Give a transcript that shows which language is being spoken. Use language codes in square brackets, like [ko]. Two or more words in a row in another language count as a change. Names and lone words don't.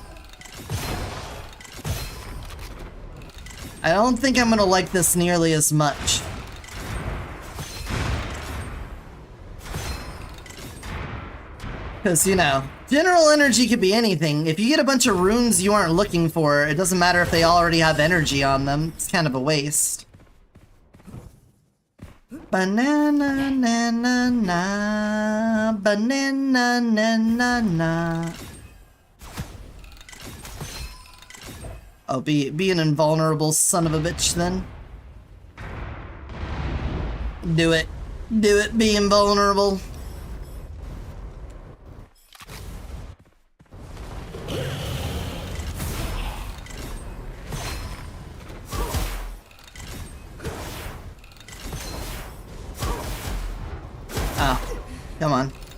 [en] I don't think I'm gonna like this nearly as much. Because, you know, general energy could be anything. If you get a bunch of runes you aren't looking for, it doesn't matter if they already have energy on them. It's kind of a waste. Banana na na na, banana na na na. Oh, be an invulnerable son of a bitch then. Do it. Do it, be invulnerable. Oh, come on.